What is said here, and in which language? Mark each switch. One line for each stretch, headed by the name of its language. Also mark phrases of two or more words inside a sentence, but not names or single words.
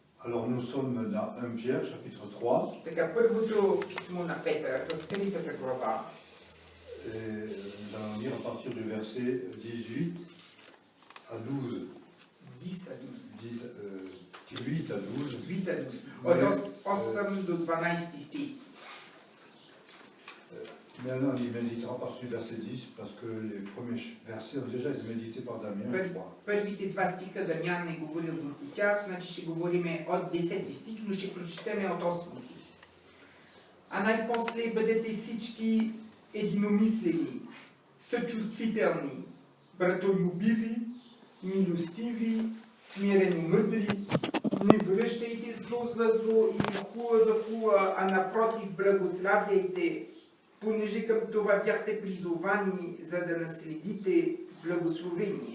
French: Alors nous sommes dans 1 Pierre, chapitre 3.
Bulgarian: Така, първото писмо на Петър, в 3-та глава.
French: Et nous allons lire à partir du verset 18 à 12. 10 à 12. 8 à 12. 8 à 12.
Bulgarian: От 8 до 12 стих.
French: Maintenant, on y méditera par du verset 10 parce que les premiers versets ont déjà été médités par Damien, je crois.
Bulgarian: Първите два стиха Дамян не говорил върху тях, значи ще говориме от 10 стих, но ще прочетеме от 8 стих. А най-после бъдете всички единомислени, съчувствителни, братолюбиви, милостиви, смиреномъдри, не връщайте зло за зло и хула за хула, а напротив благославяйте, понеже към това бяхте призовани, за да наследите благословение.